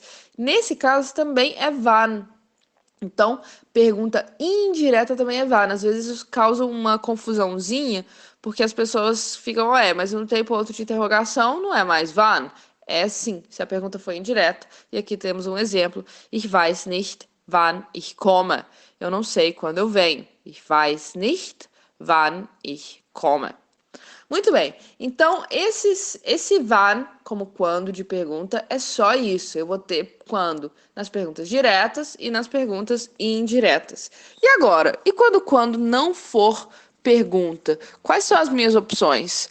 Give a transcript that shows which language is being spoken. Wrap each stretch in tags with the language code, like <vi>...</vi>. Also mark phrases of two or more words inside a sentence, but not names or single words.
<pt>Nesse caso também é wann. Então, pergunta indireta também é válida. Às vezes isso causa uma confusãozinha, porque as pessoas ficam, mas não tem ponto de interrogação, não é mais wann? É sim, se a pergunta foi indireta. E aqui temos um exemplo.</pt> <de>Ich weiß nicht, wann ich komme.</de> <pt>Eu não sei quando eu venho.</pt> <de>Ich weiß nicht, wann ich komme.</de> <pt>Muito bem. Então, esse wann, como quando de pergunta, é só isso. Eu vou ter quando nas perguntas diretas e nas perguntas indiretas. E agora? E quando não for pergunta? Quais são as minhas opções?</pt>